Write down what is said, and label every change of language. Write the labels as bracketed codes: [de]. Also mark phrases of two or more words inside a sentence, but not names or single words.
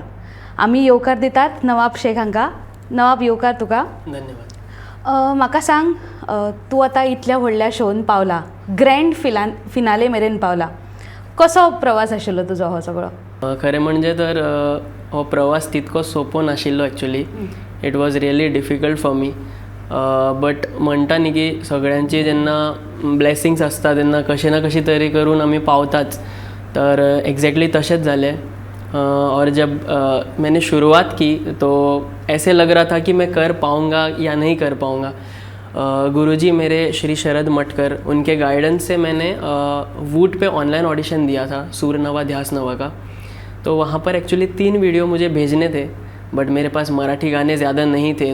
[kok] आमी येवकार दितात नवाब शेख हांकां। नवाब, येवकार तुका। धन्यवाद। म्हाका सांग, तूं आतां इतल्या व्हडल्या शोन पावला, [en] grand finale [kok] मेरेन पावला, कसो प्रवास आशिल्लो तुजो हो सगळो? खरें म्हणजे तर हो प्रवास तितको सोंपो नाशिल्लो एक्चुली। [en] It was really difficult for me. [kok] बट म्हणटा न्ही की सगळ्यांची जेन्ना ब्लेसिंग्स आसता तेन्ना कशें ना कशी तरी करून आमी पावताच। तर एक्झॅक्टली तशेंच जालें। [hi] और जब मैंने शुरुआत की तो ऐसे लग रहा था कि मैं कर पाऊँगा या नहीं कर पाऊँगा। गुरुजी मेरे श्री शरद मटकर, उनके गाइडेंस से मैंने वूट पे [en] online audition [hi] दिया था सूर नवा ध्यास नवा का। तो वहाँ पर एक्चुअली 3 वीडियो मुझे भेजने थे, बट मेरे पास मराठी गाने ज़्यादा नहीं थे।